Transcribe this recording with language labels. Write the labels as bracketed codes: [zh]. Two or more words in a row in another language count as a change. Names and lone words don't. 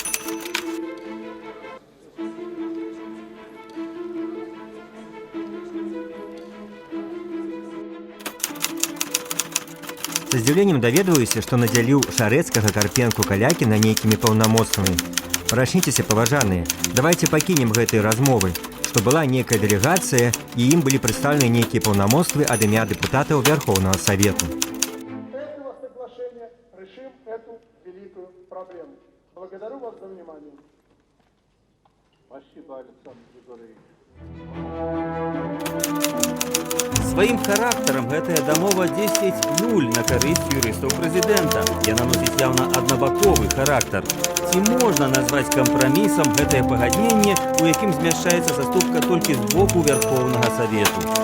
[be] Са здзіўленнем даведваюся, што надзяліў Шарэцкага, Карпенку, Калякіна нейкімі паўнамоцтвамі. Прачніцеся, паважаныя, давайце пакінем гэтай размовы, што была нейкая дэлегацыя і ім былі прадстаўлены нейкія паўнамоцтвы ад імя дэпутатаў Верховнага Савету. [ru] Этого соглашения решим эту великую проблему. Благодарю вас за внимание. Спасибо, Александр Григорьевич. [be] Сваім характарам гэтая дамова 10-0 на карысць юрыстаў прэзідэнта. Яна носіць яўна аднабаковы характар. Ці можна назваць кампрамісам гэтае пагадненне, у якім змяшчаецца заступка толькі з боку Верховнага Савету?